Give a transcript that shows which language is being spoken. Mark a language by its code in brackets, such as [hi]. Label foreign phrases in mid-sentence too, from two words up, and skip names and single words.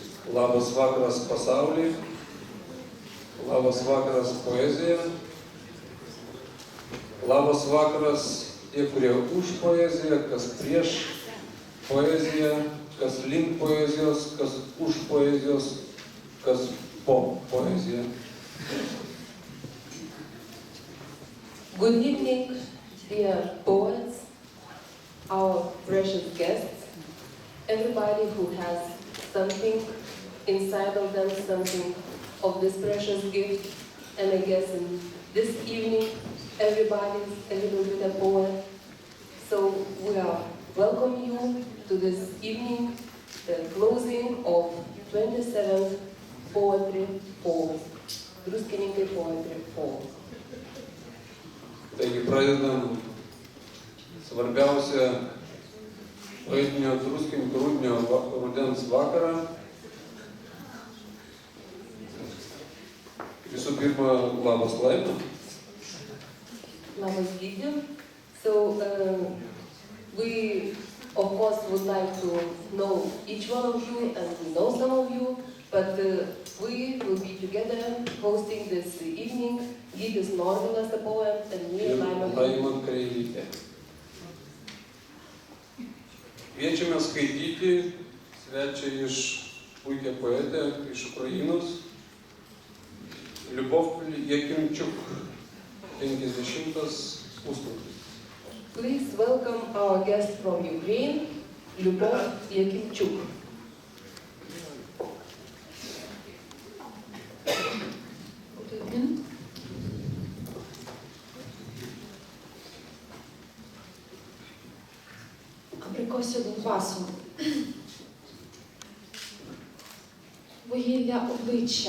[lt] Labas vakaras pasaulyje, labas vakaras poezija, labas vakaras tie, kurie už poeziją, kas prieš poeziją, kas link poezijos, kas už poezijos, kas po poeziją. [en] Good evening, dear poets, our precious guests, everybody who has something inside of them, something of this precious gift. And I guess in this evening, everybody's a little bit a poet. So we are welcoming you to this evening, the closing of 27th Poetry Falls, Druskininkai Poetry Falls. [lt] Taigi pradedam svarbiausią poetinio Druskininkų rudens vakarą. Visų pirma, labas Laima. Labas Gyti. [en] So we of course would like to know each one of you, and we know some of you, but we will be together hosting this evening. Gytis Norvilas, the poet, and me, Laima Kreivytė. [lt] Kviečiame skaityti svečią iš puikią poetę iš Ukrainos, Liubov Jakimčiuk, 50 puslapis. [en] Please welcome our guest from Ukraine, Liubov Yakimchuk. [uk] Абрикосю Донбасу. Вугілля обличчя.